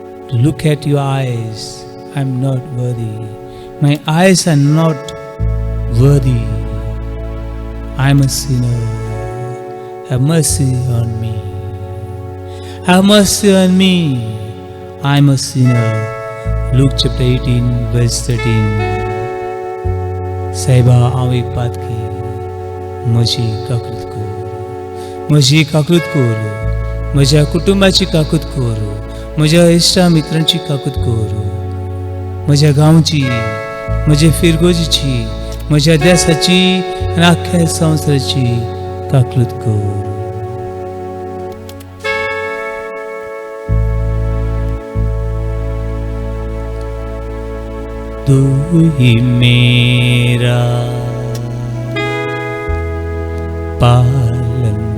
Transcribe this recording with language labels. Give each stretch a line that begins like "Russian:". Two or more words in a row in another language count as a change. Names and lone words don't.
English: look at your eyes. I'm not worthy. My eyes are not worthy. I'm a sinner. Have mercy on me. Have mercy on me. I'm a sinner. Luke chapter 18 verse 13.
Konkani: साहेबा हांव एक बात की म्हजी काकूत कर, म्हजी काकूत कर, म्हज्या कुटुंबाची काकूत कर, म्हज्या इश्टा मित्रांची काकूत कर, म्हज्या गांवची, म्हज्या फिरगोजीची, म्हज्या देशाची आनी आख्ख्या संवसाराची काकूत कर.
Hindi: तू ही मेरा पालनहारा,